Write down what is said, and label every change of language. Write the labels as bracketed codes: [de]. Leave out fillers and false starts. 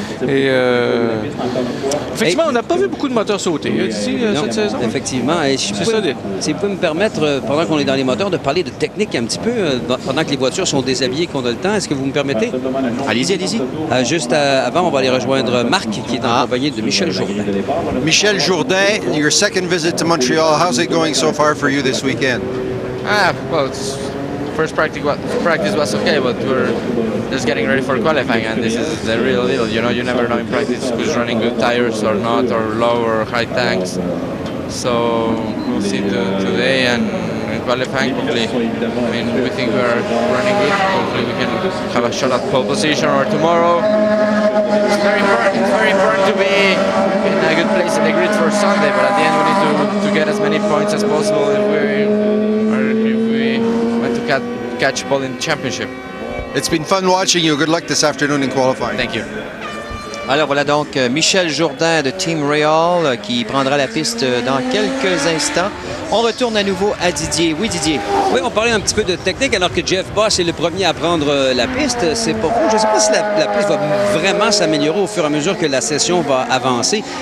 [fr] Et effectivement, on n'a pas vu beaucoup de moteurs sauter ici cette saison. Effectivement. Et si vous pouvez me permettre, pendant qu'on est dans les moteurs, de parler de technique un petit peu, pendant que les voitures sont déshabillées, qu'on a le temps. Est-ce que vous me permettez? Allez-y, allez-y. Juste avant, on va aller rejoindre Marc, qui est accompagné de Michel Jourdain. [en] Michel Jourdain, your second visit to Montreal. How's it going so far for you this weekend? Well, first practice was okay, but we're just getting ready for qualifying, and this is the real deal. You know, you never know in practice who's running good tires or not, or low or high tanks. So we'll see today and in qualifying. Hopefully, I mean, we think we are running good. Hopefully, we can have a shot at pole position or tomorrow. It's very important to be in a good place in the grid for Sunday, but at the end we need to get as many points as possible if we want to catch pole in the championship. It's been fun watching you. Good luck this afternoon in qualifying. Thank you. [fr] Alors voilà donc Michel Jourdain de Team Real qui prendra la piste dans quelques instants. On retourne à nouveau à Didier. Oui, Didier. Oui, on parlait un petit peu de technique alors que Jeff Boss est le premier à prendre la piste. C'est pas faux. Je ne sais pas si la piste va vraiment s'améliorer au fur et à mesure que la session va avancer.